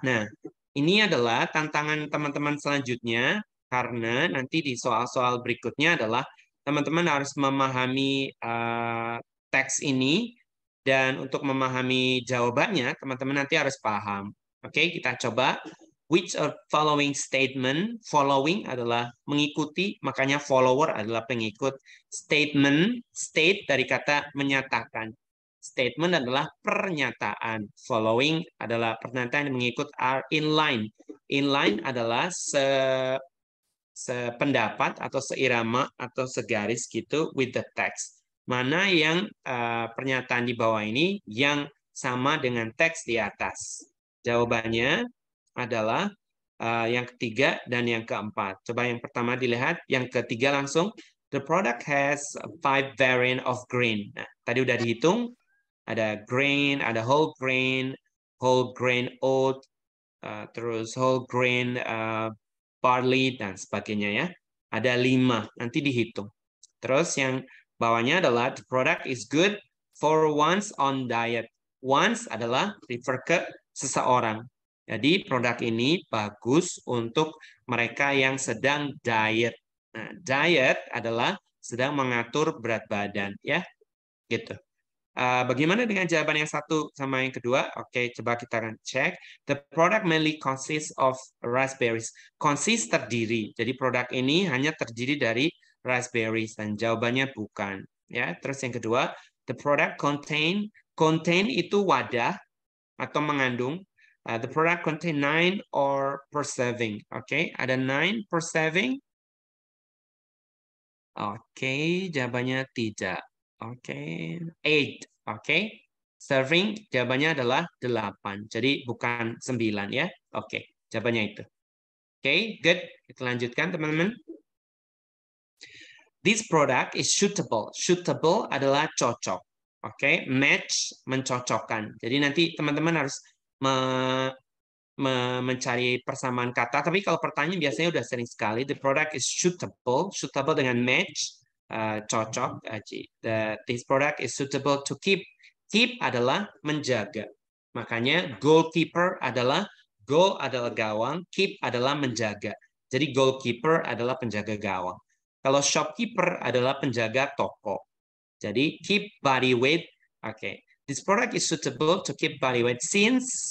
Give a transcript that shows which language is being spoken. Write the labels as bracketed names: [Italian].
[Indonesian] Nah, ini adalah tantangan teman-teman selanjutnya, karena nanti di soal-soal berikutnya adalah teman-teman harus memahami teks ini, dan untuk memahami jawabannya, teman-teman nanti harus paham. Oke, kita coba. [English] Which of following statement? [Indonesian] Following adalah mengikuti, makanya follower adalah pengikut. Statement, state dari kata menyatakan. Statement adalah pernyataan. Following adalah pernyataan yang mengikut, [English] are in line. [Indonesian] In line adalah sependapat atau seirama atau segaris gitu [English] with the text. [Indonesian] Mana yang pernyataan di bawah ini yang sama dengan teks di atas? Jawabannya adalah yang ketiga dan yang keempat. Coba yang pertama dilihat, yang ketiga langsung. [English] The product has 5 variant of grain. [Indonesian] Nah, tadi udah dihitung. Ada grain, ada whole grain oat, terus whole grain barley, dan sebagainya ya. Ada 5, nanti dihitung. Terus yang bawahnya adalah [English] the product is good for one's on diet. [Indonesian] Once adalah refer ke seseorang. Jadi produk ini bagus untuk mereka yang sedang diet. Nah, diet adalah sedang mengatur berat badan ya. Gitu. Bagaimana dengan jawaban yang satu sama yang kedua? Oke, coba kita akan cek. [English] The product mainly consists of raspberries. [Indonesian] Consist terdiri. Jadi produk ini hanya terdiri dari raspberries, dan jawabannya bukan. Ya, terus yang kedua, [English] the product contain [Indonesian] itu wadah atau mengandung. [English] The product contain 9 or per serving. [Indonesian] Oke, ada 9 per serving. Oke, jawabannya tidak. Oke, 8. Oke, serving jawabannya adalah 8. Jadi bukan 9 ya. Oke, jawabannya itu. Oke, good. Kita lanjutkan teman-teman. [English] This product is suitable. [Indonesian] Suitable adalah cocok. Oke, match mencocokkan. Jadi nanti teman-teman harus mencari persamaan kata. Tapi kalau pertanyaan biasanya udah sering sekali. The product is suitable. Suitable dengan match. Cocok. [English] This product is suitable to keep. [Indonesian] Keep adalah menjaga. Makanya goalkeeper adalah, goal adalah gawang, keep adalah menjaga. Jadi goalkeeper adalah penjaga gawang. Kalau shopkeeper adalah penjaga toko. Jadi keep body weight. Oke. [English] This product is suitable to keep body weight since.